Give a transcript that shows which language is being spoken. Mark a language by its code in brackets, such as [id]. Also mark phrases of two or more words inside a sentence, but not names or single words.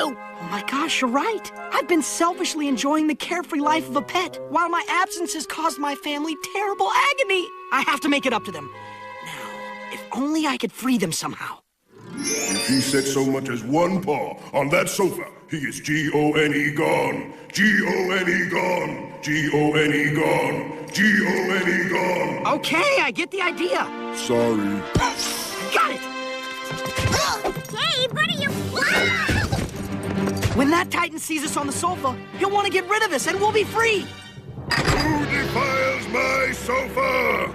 [en] Oh my gosh, you're right. I've been selfishly enjoying the carefree life of a pet, while my absence has caused my family terrible agony. I have to make it up to them. Now, if only I could free them somehow. If he set so much as one paw on that sofa, he is G-O-N-E gone. G-O-N-E gone. G-O-N-E gone. G-O-N-E gone. Okay, I get the idea. Sorry. Got it! Dave, what are you... When that Titan sees us on the sofa, he'll want to get rid of us and we'll be free. Who defiles my sofa?